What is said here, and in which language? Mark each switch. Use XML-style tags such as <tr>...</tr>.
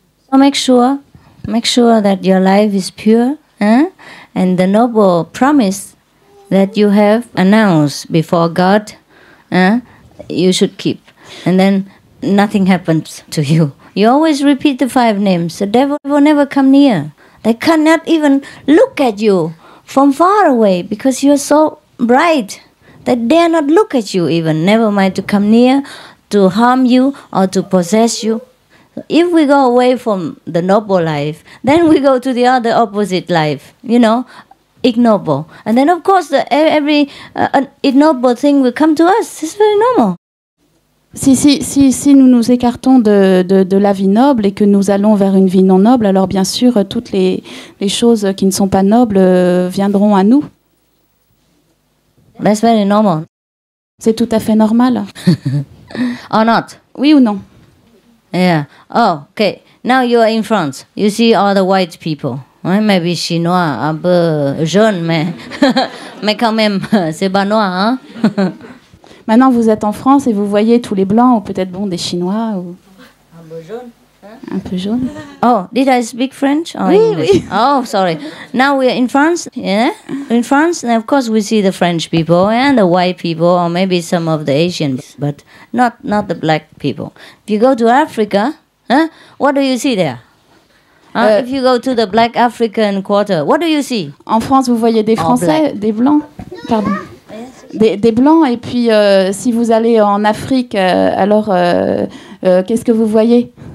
<en>So make sure that your life is pure, and the noble promise that you have announced before God, you should keep, and then nothing happens to you. You always repeat the 5 names. The devil will never come near. They cannot even look at you from far away because you're so bright. They dare not look at you even, never mind to come near, to harm you or to possess you. If we go away from the noble life, then we go to the other opposite life, you know, ignoble. And then of course every ignoble thing will come to us. It's very normal.</en> <fr>Si nous nous écartons de la vie noble et que nous allons vers une vie non noble, alors bien sûr, toutes les choses qui ne sont pas nobles viendront à nous.</fr> <en>That's very normal.</en> <fr>C'est tout à fait normal.</fr> <en>Or not?</en> <fr>Oui ou non?</fr> <en>Yeah. Oh, okay. Now you are in France. You see all the white people.</en> <fr>Ouais, maybe chinois, un peu jaune, mais quand même, c'est pas noir, hein? Maintenant, vous êtes en France et vous voyez tous les blancs, ou peut-être des Chinois. Ou... Un peu jaune. Un peu jaune.</fr> <en>Oh, did I speak French or</en> <fr>oui,</fr> <en>English?</en> <fr>Oui.</fr> <en>Oh, sorry. Now we're in France, yeah? In France, and of course we see the French people and the white people, or maybe some of the Asians, but not the black people. If you go to Africa, what do you see there? If you go to the black African quarter, what do you see?</en> <fr>En France, vous voyez des Français, des blancs. Pardon. Des blancs, et puis si vous allez en Afrique, alors qu'est-ce que vous voyez?</fr>